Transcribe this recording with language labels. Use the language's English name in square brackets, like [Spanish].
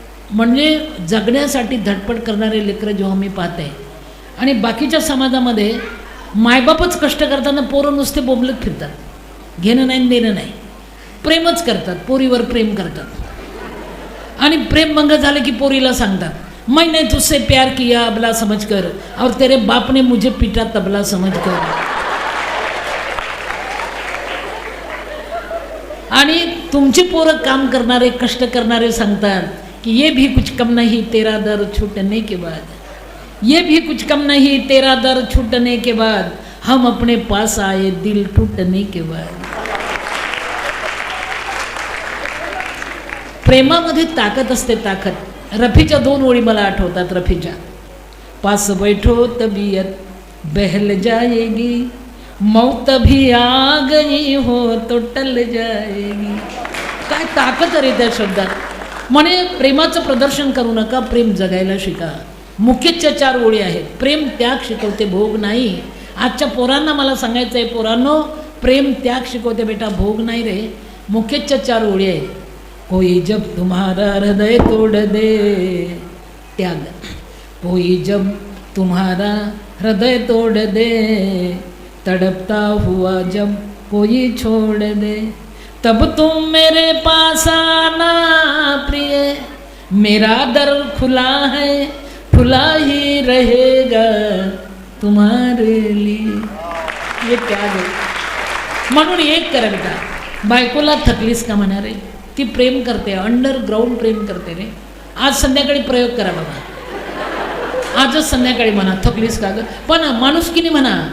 [Marathi] म्हणजे जगण्यासाठी धडपड करणारे लेकरं जेव्हा मी पाहते आणि बाकीच्या समाजामध्ये मायबापच कष्ट करताना पोरं नुसते बोंबलत फिरतात, घेणं नाही देणं नाही, प्रेमच करतात, पोरीवर प्रेम करतात आणि प्रेमभंग झालं की पोरीला सांगतात [Hindi] मैंने तुझसे प्यार किया अबला समझकर और तेरे बाप ने मुझे पीटा तबला समझकर. [Marathi] आणि तुमची पोरं काम करणारे कष्ट करणारे सांगतात कि [Hindi] ये भी कुछ कम नहीं तेरा दर छूटने के बाद, ये भी कुछ कम नहीं तेरा दर छूटने के बाद, हम अपने पास आए दिल टूटने के बाद. [Marathi] प्रेमामध्ये ताकद असते, ताकद. रफीच्या 2 ओळी मला आठवतात. [Hindi] रफीच्या पास बैठो तबीयत बहल जाएगी, मौत भी आ गई हो तो टल जाएगी. [Marathi] काय ताकद रे त्या शब्दात. म्हणे प्रेमाचं प्रदर्शन करू नका, प्रेम जगायला शिका. मुख्यच्या 4 ओळी आहेत. प्रेम त्याग शिकवते, भोग नाही. आजच्या पोरांना मला सांगायचं आहे, पोरांनो, प्रेम त्याग शिकवते बेटा, भोग नाही रे. मुख्यच्या 4 ओळी आहेत. [Hindi] कोई जब तुम्हारा हृदय तोड़ दे, त्याग. कोई जब तुम्हारा हृदय तोड़ दे, तड़पता हुआ जब कोई छोड़ दे, तब तुम मेरे पास आना प्रिय, मेरा दर खुला है, खुला ही रहेगा तुम्हारे लिए. ये त्याग है. [Marathi] म्हणून एक करा बेटा, बायकोला थकलीस का म्हणा रे, ती प्रेम करते, अंडरग्राऊंड प्रेम करते रे. आज संध्याकाळी प्रयोग करा बाबा, आजच संध्याकाळी म्हणा थकलीस का ग, पण माणुसकीने म्हणा.